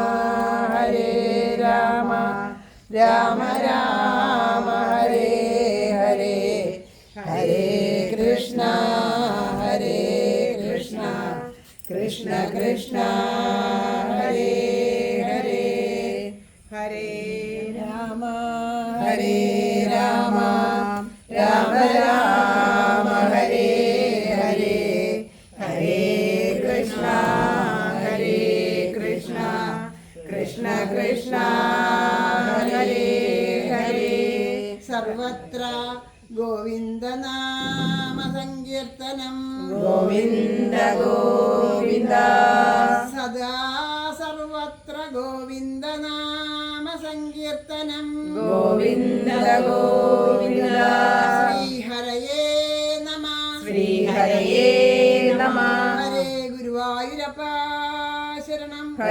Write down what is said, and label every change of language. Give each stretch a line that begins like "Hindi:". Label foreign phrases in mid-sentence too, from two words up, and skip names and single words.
Sanskrit: രാമ രാമ ഹരേ ഹരേ ഹരേ കൃഷ്ണ കൃഷ്ണ കൃഷ്ണ ഹരേ ഹരേ ഹരേ രാമ രാമ രാമ ഹരേ ഹരേ ഹരേ കൃഷ്ണ കൃഷ്ണ കൃഷ്ണ ഹരേ ഹരേ സർവത്ര ഗോവിന്ദനാമ സങ്കീർത്തനം ഗോവിന്ദ ഗോവിന്ദ സദാ സർവത്ര ഗോവിന്ദനാമ സങ്കീർത്തനം ഗോവിന്ദ ഗോവിന്ദ ശ്രീഹരയേ നമ ഹരേ ഗുരുവായൂരപ്പ ശരണം